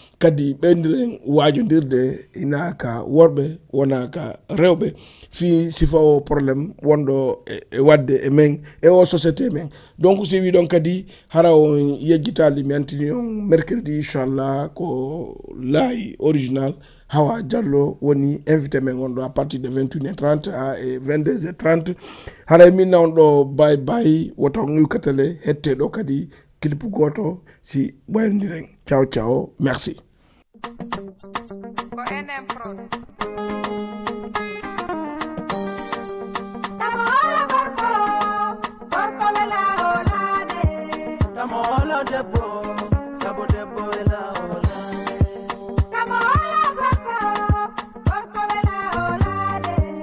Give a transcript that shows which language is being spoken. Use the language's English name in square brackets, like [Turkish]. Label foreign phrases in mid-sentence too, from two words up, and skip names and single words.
[Fula] kadi ɓendiren wajondirde ina ka worɓe, wona ka rewɓe, fi sifa o probléme wonɗo e, e wadde e men, e o société men. Donc, si wi ɗon kadi, hara on yejjitali, mi antini on mercredi, inchallah, ko laayi original, Hawa Diallo woni invité men on ɗo [French] à partir de vingt et une heures trente [Fula] ha e vingt-deux heures trente. Hara e min na on ɗo, [English] bye bye, [Fula] woto on iwkatele hette ɗo kadi. clip goto si ɓoynodiren. [French] Ciao, ciao. Merci. [Fula] Ko enen pro. Tamo hola gorko, gorko wela holade. Tamo hola debbo, sabo debbo wela holade. Tamo hola gorko, Gorko wela olade.